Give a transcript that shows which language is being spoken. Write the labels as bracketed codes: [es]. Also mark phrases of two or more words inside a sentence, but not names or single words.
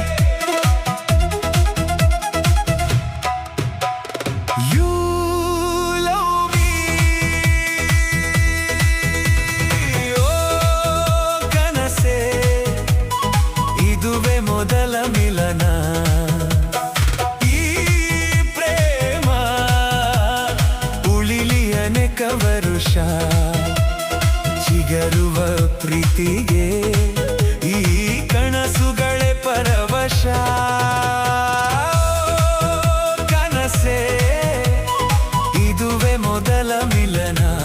[en] You love me. [kn] Oh, Kanase. ಇದುವೆ ಮೊದಲ ಮಿಲನ. ವರುಷ ಚಿಗರುವ ಪ್ರೀತಿಗೆ ಈ ಕನಸುಗಳೇ ಪರವಶ. ಕನಸೆ ಇದುವೆ ಮೊದಲ ಮಿಲನ.